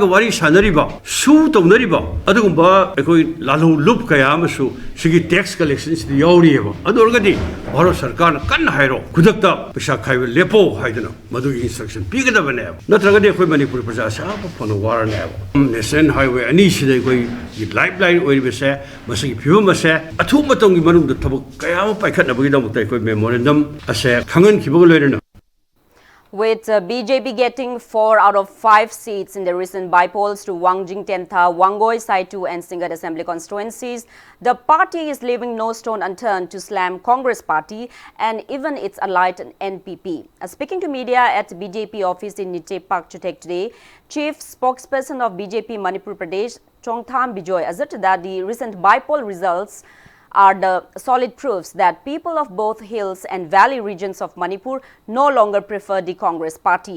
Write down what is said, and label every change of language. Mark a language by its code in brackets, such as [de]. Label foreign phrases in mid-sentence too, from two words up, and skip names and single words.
[mni] wari sanari ba su tonari ba adugumba ekoi lalho lup kaya amasu sigi [en] tax collection [mni] si yauri ba adu orgadi bharo sarkar na kan hairo khudakta Pisa kai lepo haidana madu instruction pigada bane natragadi khoi manipur praja sa phone war ne [en] national highway [mni] ani sida koi lifeline oi bese masagi phiu mase athu matong gi manung da thabuk kaya ma paikhat na bagi dam tai koi memorandum ase khangan khibag loirena. [en] With BJP getting 4 out of 5 seats in the recent by-polls to Wangjing Tentha, Wangoi, Saitu and Singat Assembly constituencies, the party is leaving no stone unturned to slam Congress party and even its allied NPP. Speaking to media at BJP office in Niche Park Chutek today, Chief Spokesperson of BJP Manipur Pradesh, Chongtham Bijoy, asserted that the recent by-poll results are the solid proofs that people of both hills and valley regions of Manipur no longer prefer the Congress party.